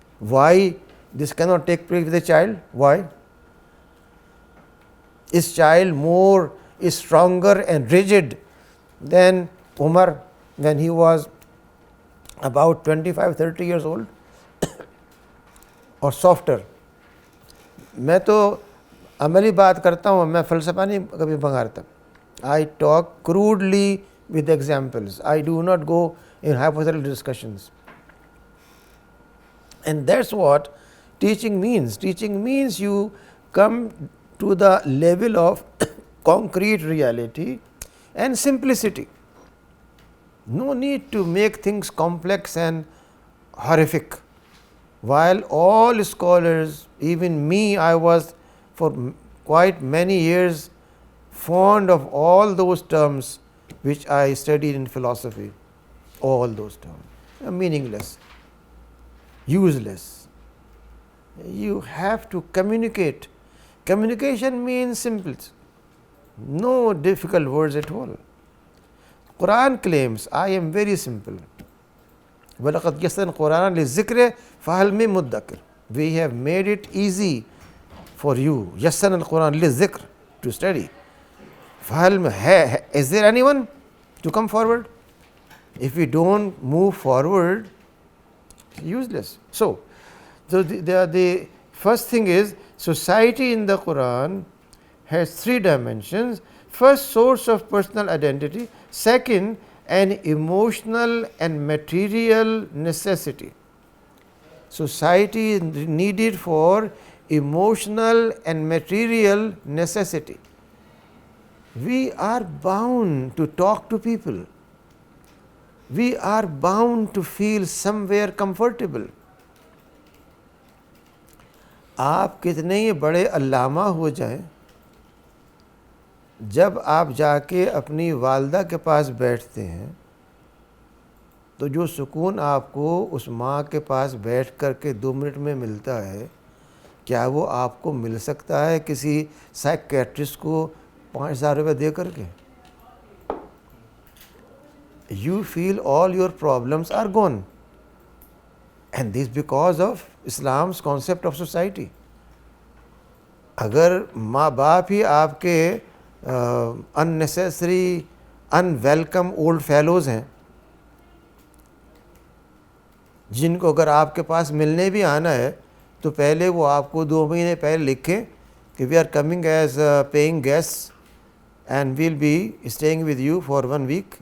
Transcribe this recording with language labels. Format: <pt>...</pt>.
<en>Why this کی not take place with a child? Why is child more stronger and rigid than عمر when he was about 25-30 years old or softer.</en> <ur>میں تو عملی بات کرتا ہوں, میں فلسفہ نہیں کبھی بنگارتا.</ur> <en>I talk crudely with examples. I do not go in hypothetical discussions. And that's what teaching means. Teaching means you come to the level of concrete reality and simplicity. No need to make things complex and horrific. While all scholars, even me, I was for quite many years fond of all those terms which I studied in philosophy. All those terms are meaningless, useless. You have to communicate. Communication means simple, no difficult words at all. Quran claims, I am very simple.</en> <ar>وَلَقَدْ يَسَّرْنَا الْقُرْآنَ لِلذِّكْرِ فَهَلْ مِن مُدَّكِرٍ.</ar> <en>We have made it easy for you.</en> <ar>يَسَّرْنَا الْقُرْآنَ لِلذِّكْرِ,</ar> <en>to study. Is there anyone to come forward? If we don't move forward, it's useless. So the first thing is, society in the Quran has 3 dimensions. First, source of personal identity. Second, an emotional and material necessity. Society is needed for emotional and material necessity. We are bound to talk to people. We are bound to feel somewhere comfortable.</en> <ur>آپ کتنے ہی بڑے علامہ ہو جائیں, جب آپ جا کے اپنی والدہ کے پاس بیٹھتے ہیں تو جو سکون آپ کو اس ماں کے پاس بیٹھ کر کے 2 منٹ میں ملتا ہے, کیا وہ آپ کو مل سکتا ہے کسی سائیکیٹرسٹ کو 5,000 روپے دے کر کے؟</ur> <en>You feel all your problems are gone. And this because of Islam's concept of society.</en> <ur>اگر ماں باپ ہی آپ کے unnecessary</ur> <en>unwelcome old fellows</en> <ur>ہیں جن کو اگر آپ کے پاس ملنے بھی آنا ہے تو پہلے وہ آپ کو 2 مہینے پہلے لکھیں کہ</ur> <en>We are coming as paying guest and will be staying with you for 1 week.</en>